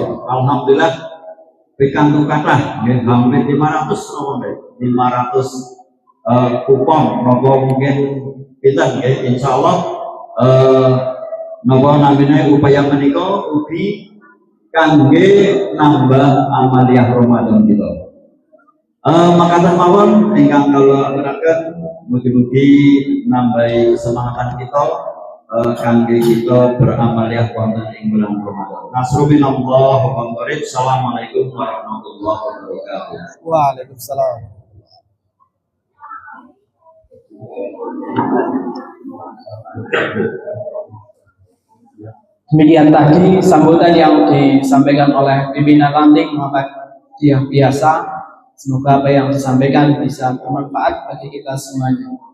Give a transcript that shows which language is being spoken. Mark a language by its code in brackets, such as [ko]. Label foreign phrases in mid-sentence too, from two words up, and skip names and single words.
[jv] Alhamdulillah pikantuk kathah nggih hampir 500 kupon napa mungkin kita nggih insyaallah napa namine upaya menika ugi kangge nambah amaliyah Ramadan kita. Makaten mawon ingkang kula aturaken mugi-mugi nambahi kesemangatan kita kangge kita beramaliyah wonten ing bulan Ramadan. [ar] نصر الله وبركاته. السلام عليكم ورحمة الله وبركاته. Waalaikumsalam. [id] Demikian tadi sambutan yang disampaikan oleh pimpinan ranting Muhammadiyah biasa. Semoga apa yang disampaikan bisa bermanfaat bagi kita semuanya.